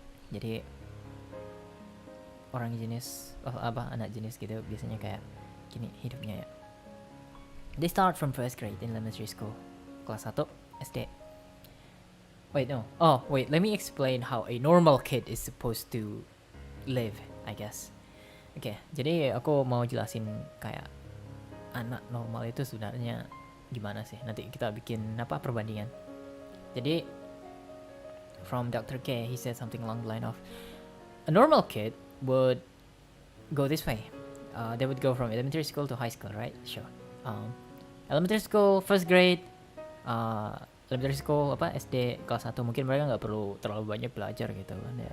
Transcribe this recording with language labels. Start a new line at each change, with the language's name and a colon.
Indonesian: Jadi anak jenis gitu biasanya kayak gini hidupnya ya.
English: They start from first grade in elementary school,
Indonesian: kelas 1 SD.
English: Wait, no. Oh, wait, let me explain how a normal kid is supposed to live, I guess.
Indonesian: Oke, jadi aku mau jelasin kayak anak normal itu sebenarnya gimana sih. Nanti kita bikin perbandingan. Jadi
English: from Dr. K, he said something along the line of a normal kid would go this way. They would go from elementary school to high school, right? Sure. Elementary school, first grade, elementary school
Indonesian: SD kelas 1, mungkin mereka nggak perlu terlalu banyak belajar gitu kan ya.